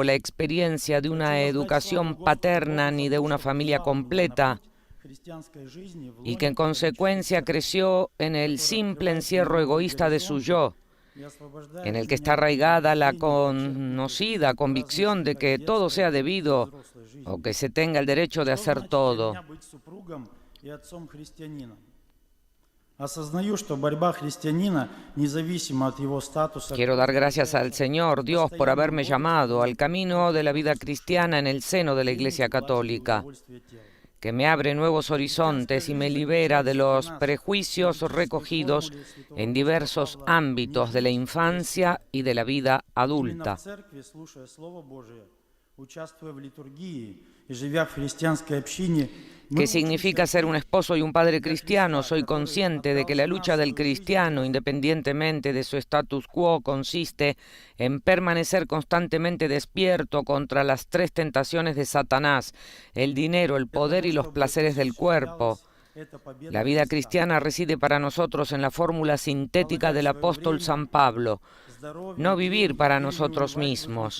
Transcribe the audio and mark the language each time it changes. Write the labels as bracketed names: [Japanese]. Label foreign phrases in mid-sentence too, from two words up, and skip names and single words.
[Spanish] la experiencia de una educación paterna ni de una familia completa, y que en consecuencia creció en el simple encierro egoísta de su yo, en el que está arraigada la conocida convicción de que todo sea debido o que se tenga el derecho de hacer todo. [Russian] Осознаю, что борьба христианина независимо от его статуса. [Spanish] Quiero dar gracias al Señor Dios por haberme llamado al camino de la vida cristiana en el seno de la Iglesia Católica, que me abre nuevos horizontes y me libera de los prejuicios recogidos en diversos ámbitos de la infancia y de la vida adulta. ¿Qué significa ser un esposo y un padre cristiano? Soy consciente de que la lucha del cristiano, independientemente de su [Latin] status quo, [Spanish] consiste en permanecer constantemente despierto contra las tres tentaciones de Satanás: el dinero, el poder y los placeres del cuerpo. La vida cristiana reside para nosotros en la fórmula sintética del apóstol San Pablo: no vivir para nosotros mismos.